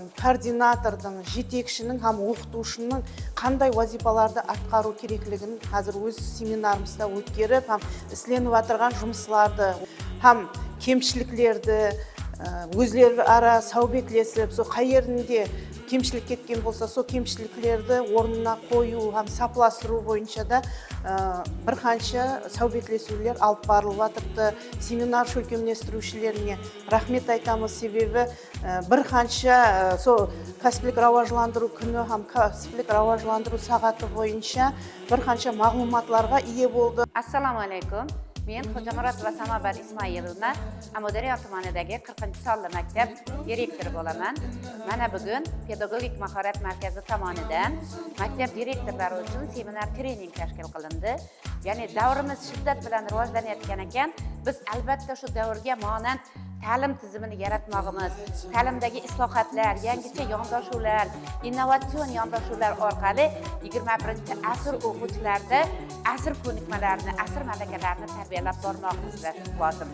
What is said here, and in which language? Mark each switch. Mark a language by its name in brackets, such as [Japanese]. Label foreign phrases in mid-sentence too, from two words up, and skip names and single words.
[Kara-Kalpak] координатордың, жетекшінің һәм оқытушының қандай вазипаларды атқару керектігін қазір өз семинарымызда өткеріп, һәм істелініп жатырған жұмыстарды һәм кемшіліктерді өзлері ара саубетлесіп, сол қай жерінде кемшілік кеткен болса, сол кемшіліктерді орнына қою һәм сапыластыру бойынша да бірқанша саубетлесулер алып барылып жатырды. Семинар шөлкемлестірушілеріне рахмет айтамыз, себебі бірқанша сол кәсіптік рауажыландыру күні һәм кәсіптік рауажыландыру сағаты бойынша бірқанша мағлұматларға ие болды. [Uzbek] Assalomu alaykum. Men Xo'jamurodova Samobar Ismoilovna, Amudariyo tumanidagi 40-sonli maktab direktori bo'laman. Mana bugun pedagogik mahorat markazi tomonidan maktab direktorlari uchun seminar trening tashkil qilindi. Ya'ni davrimiz shiddat bilan rivojlanayotgan ekan, biz albatta shu davrga monand ta'lim tizimini yaratmoqimiz, ta'limdagi islohotlar, yangicha yondashuvlar, innovatsion yondashuvlar orqali 21-asr o'quvchilarida asr ko'nikmalarini, asr malakalarini tarbiyalab bormoqimiz lozim.